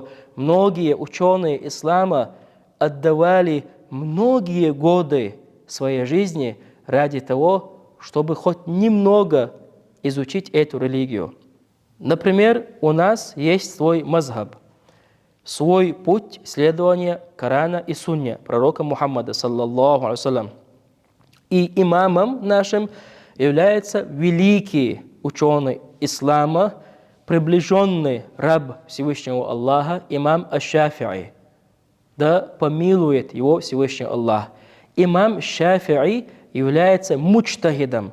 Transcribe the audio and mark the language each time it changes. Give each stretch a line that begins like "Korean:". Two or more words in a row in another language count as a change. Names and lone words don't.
Russian: Многие ученые ислама отдавали многие годы своей жизни ради того, чтобы хоть немного изучить эту религию. Например, у нас есть свой мазхаб, свой путь следования Корана и Сунне пророка Мухаммада,
Arabic: صلى الله عليه وسلم.
Russian: И имамом нашим является великий ученый ислама, приближенный раб Всевышнего Аллаха, имам Аш-Шафи'и. Да помилует его Всевышний Аллах. имам Шафи'и является муджтахидом.